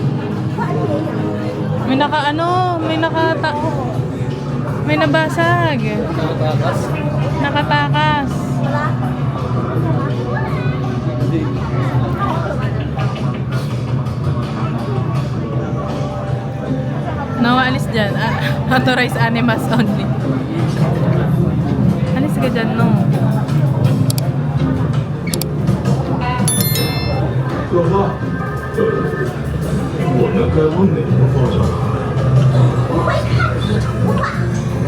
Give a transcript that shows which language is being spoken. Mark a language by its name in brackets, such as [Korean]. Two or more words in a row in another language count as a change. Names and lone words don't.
[Filipino] May naka ano, may nabasag. Nakatakas? Nakatakas. Hindi. No, alis dyan. [English] Authorized animals only. [Filipino] Alis ka dyan, no. [Chinese] 哥哥，我们该问哪个方向？不会看地图啊！